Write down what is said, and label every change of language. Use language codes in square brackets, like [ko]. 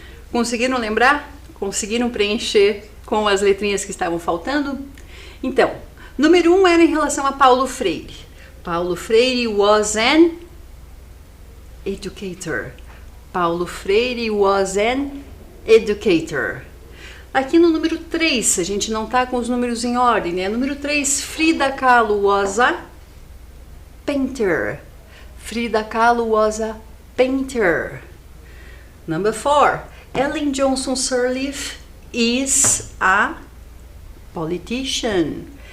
[pt] Conseguiram lembrar? Conseguiram preencher com as letrinhas que estavam faltando? Então, número 1 era em relação a Paulo Freire. [en] Paulo Freire was an educator. Paulo Freire was an educator. [pt] Aqui no número 3, a gente não tá com os números em ordem, né? Número 3, [en] Frida Kahlo was a painter. Frida Kahlo was a painter. Number 4, Ellen Johnson Sirleaf is a politician.